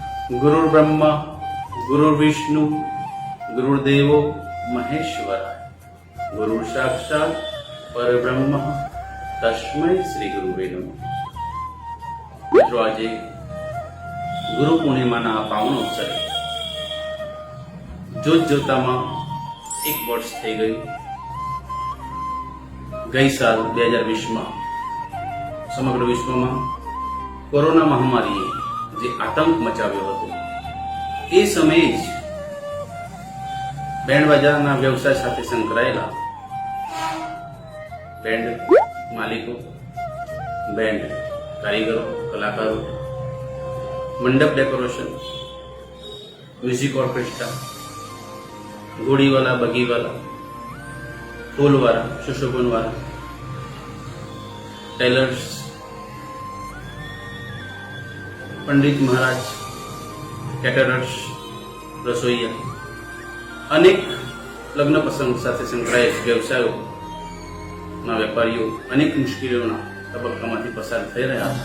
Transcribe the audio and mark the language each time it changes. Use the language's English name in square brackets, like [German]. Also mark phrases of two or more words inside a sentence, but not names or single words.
[Sanskrit] गुरुर्ब्रह्मा गुरुर्विष्णु गुरुर्देवो महेश्वराय गुरु साक्षात परब्रह्म तस्मै श्री गुरुवे नमः। [Gujarati] મિત્રો આજે ગુરુ પૂર્ણિમાના આ પાવન અવસરે જોતજોતામાં એક વર્ષ થઈ ગયું। ગઈ સાલ 2020માં સમગ્ર વિશ્વમાં કોરોના મહામારીએ જે આતંક મચાવ્યો હતો એ સમયે જ બેન્ડ બાજાના વ્યવસાય સાથે સંકળાયેલા બેન્ડ માલિકો, બેન્ડ કારીગરો, કલાકારો, મંડપ ડેકોરેશન, [English] music orchestra, [Gujarati] ઘોડીવાળા, બગીવાળા, ફૂલવાળા, સુશોભનવાળા, टेलर्स, પંડિત મહારાજ, કેટરર્સ, રસોઈયા, અનેક લગ્ન પ્રસંગ સાથે સંકળાયેલ વ્યવસાયો ના વેપારીઓ અનેક મુશ્કેલીઓના તબક્કામાંથી પસાર થઈ રહ્યા હતા।